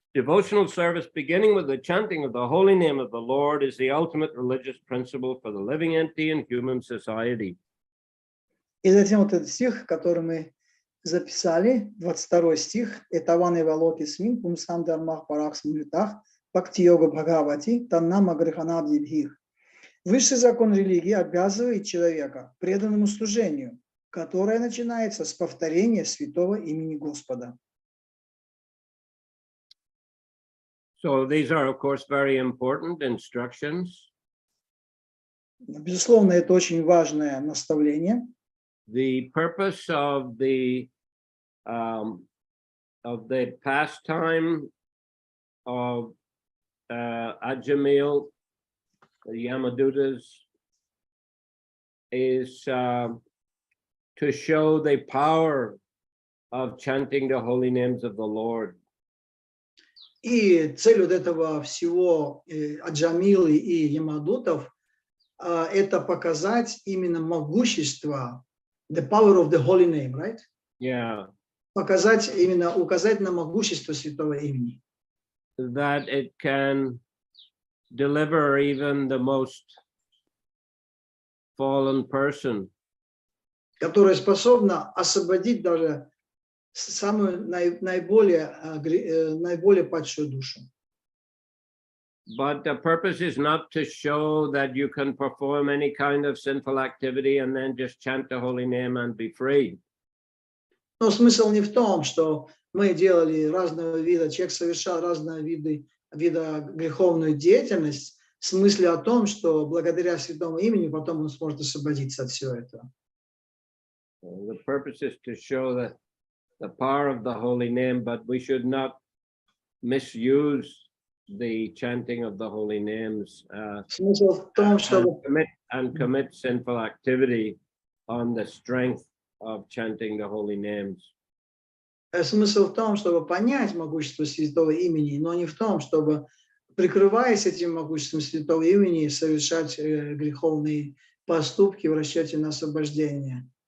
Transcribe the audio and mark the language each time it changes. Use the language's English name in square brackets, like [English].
[English] Devotional service beginning with the chanting of the holy name of the Lord is the ultimate religious principle for the living entity in human society. [Russian] И затем вот этот стих, который мы записали, 22 стих, [Sanskrit] Этаване Валокесмин Пумсам Дharma Parasmitat Бхакти Йога Бхагавати Тан Nama Grahanadi Bit. [Russian] Высший закон религии обязывает человека к преданному служению, которое начинается с повторения святого имени Господа. [English] So these are, of course, very important instructions. [Russian] Безусловно, это очень важное наставление. [English] The purpose of the pastime of Ajamil, the Yamadutas, is to show the power of chanting the holy names of the Lord. [Russian] И цель вот этого всего Аджамилы и Ямадутов это показать именно могущество, [English] the power of the holy name, right? Yeah. [Russian] Показать именно, указать на могущество святого имени. [English] That it can deliver even the most fallen person. [Russian] Которая способна освободить даже самую наиболее падшую душу. [English] But the purpose is not to show that you can perform any kind of sinful activity and then just chant the holy name and be free. [Russian] Но смысл не в том, что мы делали разного вида, человек совершал разного вида греховную деятельность, в смысле о том, что благодаря святому имени потом он сможет освободиться от всего этого. [English] The purpose is to show that the power of the holy name, but we should not misuse the chanting of the holy names [Russian] Смысл в том, чтобы [English] commit sinful activity on the strength of chanting the holy names. [Russian] Смысл в том, чтобы понять могущество святого имени, но не в том, чтобы, прикрываясь этим могуществом святого имени, совершать греховные поступки в расчете на освобождение.